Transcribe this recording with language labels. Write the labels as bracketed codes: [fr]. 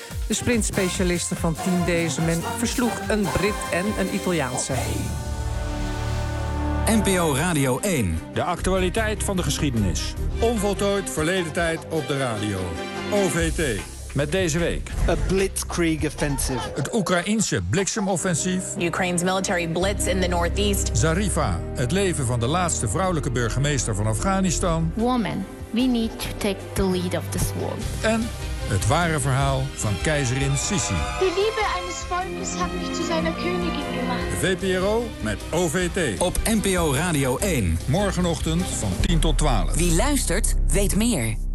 [nl] De sprintspecialiste van Team Deesemen versloeg een Brit en een Italiaanse. NPO Radio 1. De actualiteit van de geschiedenis. Onvoltooid verleden tijd op de radio. OVT. Met deze week. [en] A blitzkrieg offensive. [nl] Het Oekraïense bliksemoffensief. [en] Ukraine's military blitz in the northeast. [nl] Zarifa, het leven van de laatste vrouwelijke burgemeester van Afghanistan. [en] Woman, We need to take the lead of this war. [nl] En het ware verhaal van keizerin Sissi. De liefde eines volkes heeft mij tot zijn koningin gemaakt. VPRO met OVT. Op NPO Radio 1. Morgenochtend van 10 tot 12. Wie luistert, weet meer.